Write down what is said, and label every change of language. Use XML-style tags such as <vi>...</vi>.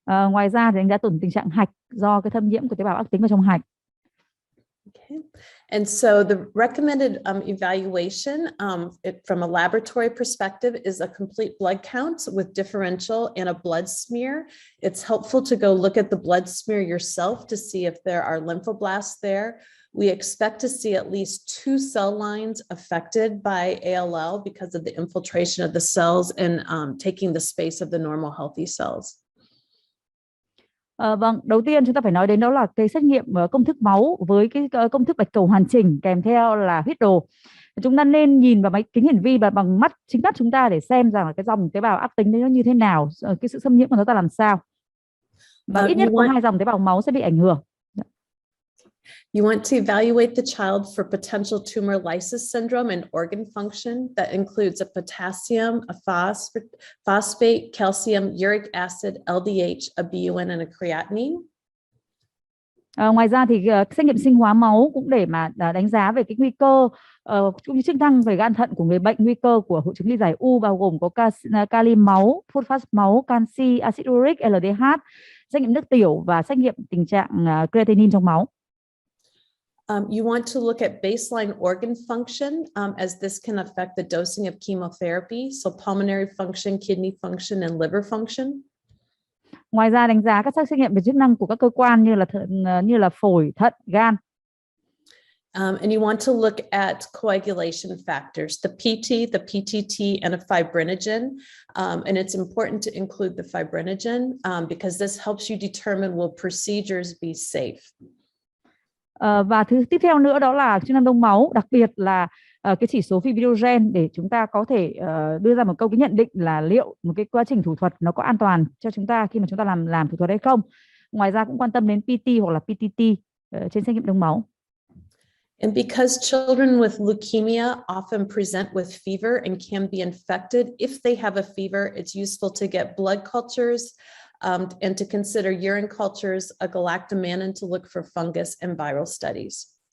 <vi>Ngoài ra thì đánh giá tình trạng hạch do cái thâm nhiễm của tế bào ác tính vào trong hạch.</vi> <en>Okay. And so the recommended evaluation from a laboratory perspective is a complete blood count with differential and a blood smear. It's helpful to go look at the blood smear yourself to see if there are lymphoblasts there. We expect to see at least 2 cell lines affected by ALL because of the infiltration of the cells and taking the space of the normal healthy cells.</en> <vi>Vâng, đầu tiên chúng ta phải nói đến đó là cái xét nghiệm công thức máu với cái công thức bạch cầu hoàn chỉnh kèm theo là huyết đồ. Chúng ta nên nhìn vào máy kính hiển vi và bằng chính mắt chúng ta để xem rằng là cái dòng tế bào ác tính đấy nó như thế nào, cái sự xâm nhiễm của nó ta làm sao. Và ít nhất có 2 dòng tế bào máu sẽ bị ảnh hưởng.</vi> <en>You want to evaluate the child for potential tumor lysis syndrome and organ function that includes a potassium, a phosphate, calcium, uric acid, LDH, a BUN, and a creatinine.</en> <vi>Ngoài ra thì xét nghiệm sinh hóa máu cũng để mà đánh giá về cái nguy cơ cũng như chức năng về gan thận của người bệnh, nguy cơ của hội chứng lý giải u bao gồm có kali máu, phosphat máu, canxi, acid uric, LDH, xét nghiệm nước tiểu và xét nghiệm tình trạng creatinine trong máu.</vi> <en>You want to look at baseline organ function as this can affect the dosing of chemotherapy, so pulmonary function, kidney function, and liver function.</en> <vi>Ngoài ra đánh giá các xét nghiệm về chức năng của các cơ quan như là phổi, thận, gan.</vi> <en>And you want to look at coagulation factors, the PT, the PTT, and a fibrinogen. And it's important to include the fibrinogen because this helps you determine will procedures be safe.</en> <vi>Và thứ tiếp theo nữa đó là chức năng đông máu, đặc biệt là cái chỉ số fibrinogen để chúng ta có thể đưa ra một câu cái nhận định là liệu một cái quá trình thủ thuật nó có an toàn cho chúng ta khi mà chúng ta làm thủ thuật hay không. Ngoài ra cũng quan tâm đến PT hoặc là PTT trên xét nghiệm đông máu.</vi> <en>And because children with leukemia often present with fever and can be infected, if they have a fever, it's useful to get blood cultures and to consider urine cultures, a galactomannan to look for fungus and viral studies.</en>